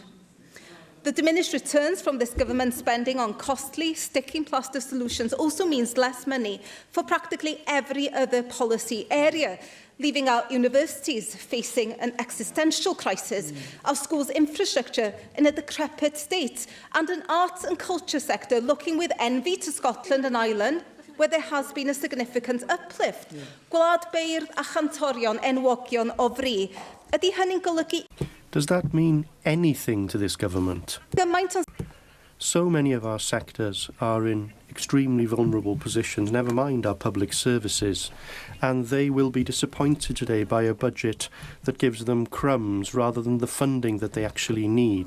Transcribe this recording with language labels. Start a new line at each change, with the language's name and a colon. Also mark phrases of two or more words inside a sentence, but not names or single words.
English: The diminished returns from this government spending on costly, sticking plaster solutions also means less money for practically every other policy area, leaving our universities facing an existential crisis, our schools' infrastructure in a decrepit state, and an arts and culture sector looking with envy to Scotland and Ireland, where there has been a significant uplift.
Welsh: Gwlad beirdd a chantorion enwogion o fri. Ydy hynny'n golygu...
English: Does that mean anything to this government? So many of our sectors are in extremely vulnerable positions, never mind our public services, and they will be disappointed today by a budget that gives them crumbs rather than the funding that they actually need.